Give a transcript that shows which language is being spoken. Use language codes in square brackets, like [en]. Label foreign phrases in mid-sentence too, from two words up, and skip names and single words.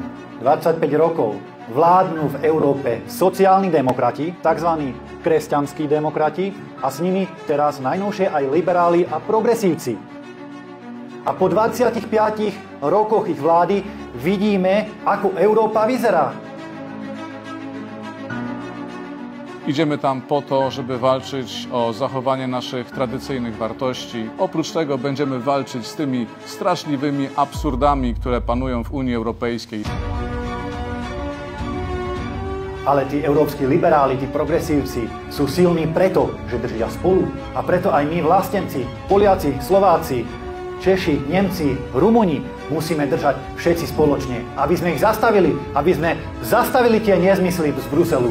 [sk] 25 rokov vládnu v Európe sociálni demokrati, tzv. Kresťanskí demokrati a s nimi teraz najnovšie aj liberáli a progresívci. A po 25 rokoch ich vlády vidíme, ako Európa vyzerá. [pl] Idziemy tam po to, żeby walczyć o zachowanie naszych tradycyjnych wartości. Oprócz tego będziemy walczyć z tymi straszliwymi absurdami, które panują w Unii Europejskiej. [sk] Ale tí európski liberáli, tí progresívci sú silní preto, že držia spolu. A preto aj my vlastenci, Poliaci, Slováci, Češi, Nemci, Rumuni musíme držať všetci spoločne, aby sme ich zastavili, tie nezmysly z Bruselu.